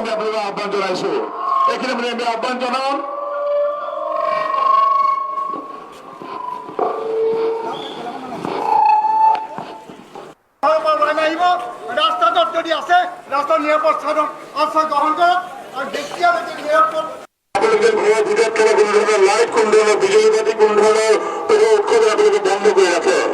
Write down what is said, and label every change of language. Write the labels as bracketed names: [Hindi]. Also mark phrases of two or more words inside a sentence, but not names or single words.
[Assamese] আহ্বান জনাইছো এইখিনি আমি আহ্বান জনাম ৰাস্তাটোত যদি আছে ৰাস্তাৰ নিৰাপদ আশ্ৰয় গ্ৰহণ কৰক আৰু যেতিয়ালৈকে নিৰাপদ [Bangla] আপনাদের ঘরের ভিতর থেকে কোনো ধরনের লাইট কোন ধরনের বিজুলি বাতি কোন ধরনের উৎসবে আপনাদেরকে বন্ধ করে রাখে